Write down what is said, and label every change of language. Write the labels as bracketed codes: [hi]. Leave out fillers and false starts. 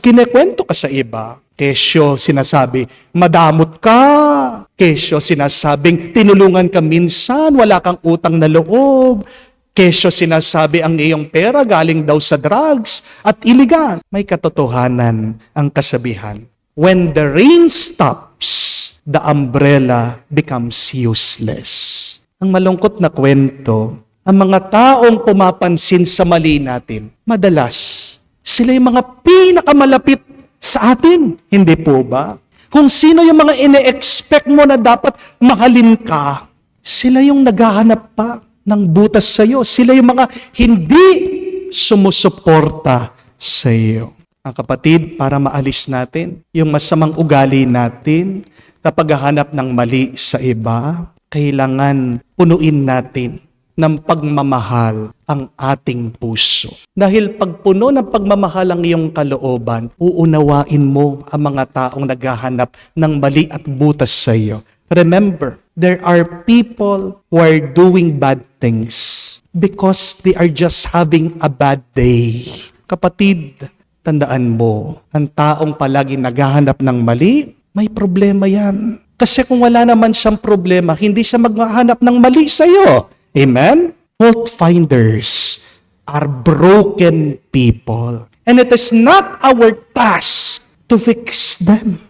[tl] Kinekwento ka sa iba. Kesyo sinasabi, madamot ka. Kesyo sinasabing, tinulungan ka minsan, wala kang utang na loob. Kesyo sinasabi, ang iyong pera galing daw sa drugs at iligan. May katotohanan ang kasabihan. [en] When the rain stops, the umbrella becomes useless. [tl] Ang malungkot na kwento, ang mga taong pumapansin sa mali natin, madalas, sila yung mga pinakamalapit sa atin. Hindi po ba? Kung sino yung mga ine-expect mo na dapat mahalin ka, sila yung naghahanap pa ng butas sa iyo. Sila yung mga hindi sumusuporta sa iyo. Ang kapatid, para maalis natin yung masamang ugali natin, kapag hahanap ng mali sa iba, kailangan punuin natin ng pagmamahal ang ating puso. Dahil pag puno ng pagmamahal ang iyong kalooban, uunawain mo ang mga taong naghahanap ng mali at butas sa iyo. [en] Remember, there are people who are doing bad things because they are just having a bad day. [tl] Kapatid, tandaan mo, ang taong palagi naghahanap ng mali, may problema yan. Kasi kung wala naman siyang problema, hindi siya maghahanap ng mali sa iyo. Amen? [en] Fault finders are broken people. And it is not our task to fix them.